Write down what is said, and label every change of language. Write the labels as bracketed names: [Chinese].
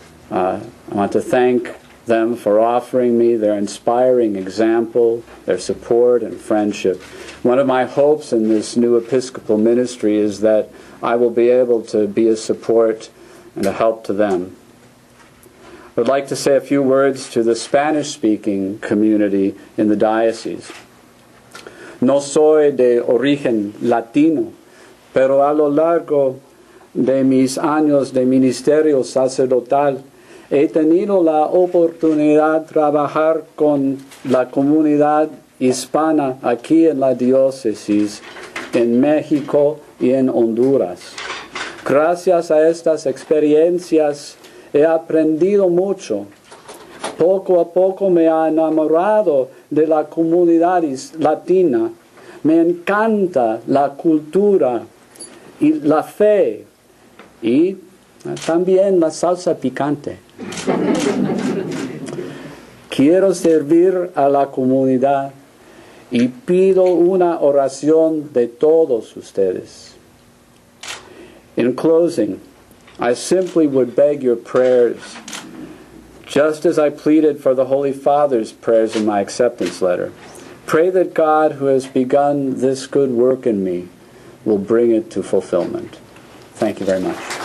[English] I want to thank them for offering me their inspiring example, their support and friendship. One of my hopes in this new Episcopal ministry is that I will be able to be a support and a help to them. I would like to say a few words to the Spanish-speaking community in the diocese. [Spanish] No soy de origen latino, pero a lo largo de mis años de ministerio sacerdotal he tenido la oportunidad de trabajar con la comunidad hispana aquí en la diócesis, en México y en Honduras. Gracias a estas experiencias he aprendido mucho. Poco a poco me he enamorado de la comunidad latina. Me encanta la cultura y la fe y también la salsa picante. Quiero servir a la comunidad y pido una oración de todos ustedes. [English] In closing, I simply would beg your prayers, just as I pleaded for the Holy Father's prayers in my acceptance letter. Pray that God, who has begun this good work in me, will bring it to fulfillment. Thank you very much.